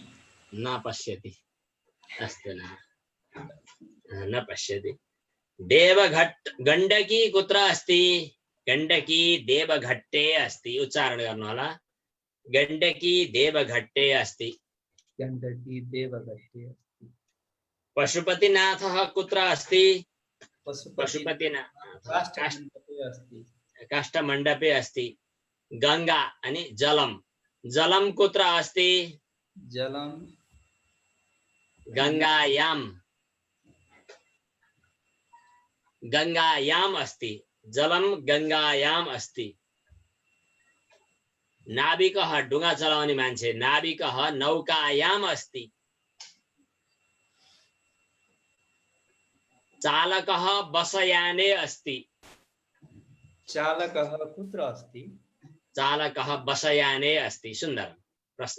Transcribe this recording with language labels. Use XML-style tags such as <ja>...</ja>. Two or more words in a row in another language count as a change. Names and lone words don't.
<sa>न पश्यति। अस्तु, न पश्यति। देवघट्ट गण्डकी कुत्र अस्ति? गण्डकी देवघट्टे अस्ति।</sa> <ne>उच्चारण गर्नु होला।</ne> <sa>गण्डकी देवघट्टे अस्ति। गण्डकी देवघट्टे अस्ति। पशुपतिनाथः कुत्र अस्ति? पशुपतिनाथ काष्ठमण्डपे अस्ति। गंगा अनि जलम। जलम कुत्र अस्ति? जलम गंगायाम। गंगायाम अस्ति। जलम गंगायाम अस्ति। नाविकः</sa> <ne>डुङ्गा चलाउने मान्छे।</ne> <sa>नाविकः नौकायाम अस्ति। चालकः बसयाने अस्ति। चालकः कुत्र अस्ति? चालकः बसयाने अस्ति। सुन्दर प्रश्न।</sa>